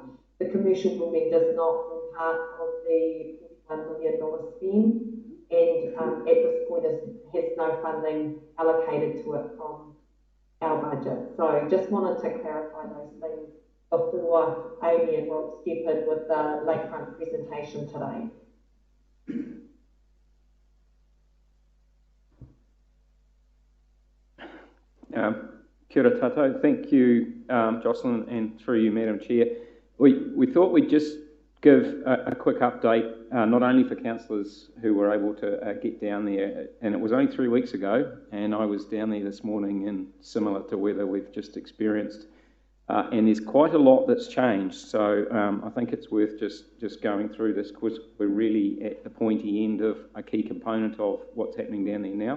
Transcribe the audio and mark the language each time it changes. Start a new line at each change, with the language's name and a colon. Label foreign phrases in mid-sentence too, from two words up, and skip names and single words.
English: The commercial building does not form part of the $41 million spend, and at this point has no funding allocated to it from our budget. So just wanted to clarify those things before Amy and Rob step in with the lakefront presentation today.
Māori: Kia ora tātou.
English: Thank you, Jocelyn, and through you, Madam Chair. We thought we'd just give a quick update, not only for councillors who were able to get down there, and it was only 3 weeks ago, and I was down there this morning in similar to weather we've just experienced, and there's quite a lot that's changed, so I think it's worth just going through this, because we're really at the pointy end of a key component of what's happening down there now.